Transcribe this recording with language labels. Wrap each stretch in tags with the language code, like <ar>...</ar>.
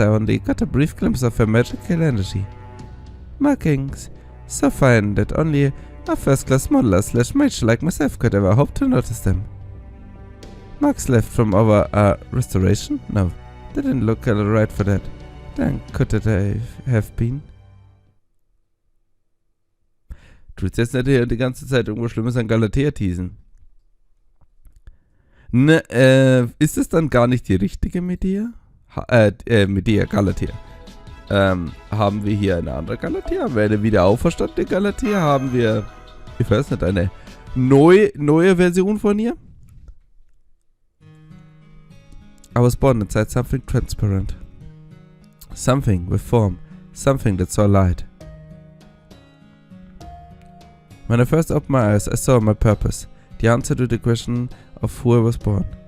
<en>I only got a brief glimpse of her magical energy. Markings so fine that only a first-class modeler / mage like myself could ever hope to notice them. Marks left from over a restoration? No, they didn't look right for that. Then could it have been?</en> <de>Du willst jetzt nicht hier die ganze Zeit irgendwo Schlimmes an Chaldea teasen. Ne, ist es dann gar nicht die richtige Medea? Medea, Chaldea. Haben wir hier eine andere Chaldea? Haben wir eine wiederauferstandene Chaldea? Haben wir, ich weiß nicht, eine neue Version von ihr?</de> <en>I was born inside something transparent. Something with form. Something that saw light. When I first opened my eyes, I saw my purpose. The answer to the question of who I was born.</en>